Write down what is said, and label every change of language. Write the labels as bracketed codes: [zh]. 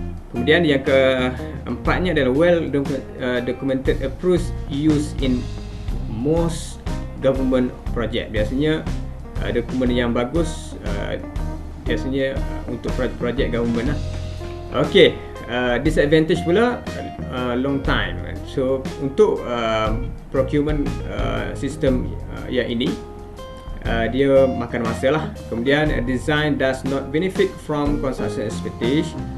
[ms] Kemudian yang keempatnya adalah [en] well documented approach used in most government project. [ms] Biasanya dokumen yang bagus biasanya untuk projek government lah. [en] Okey, disadvantage pula long time. [ms] So untuk procurement system yang ini dia makan masa lah. [en] Kemudian design does not benefit from construction expertise.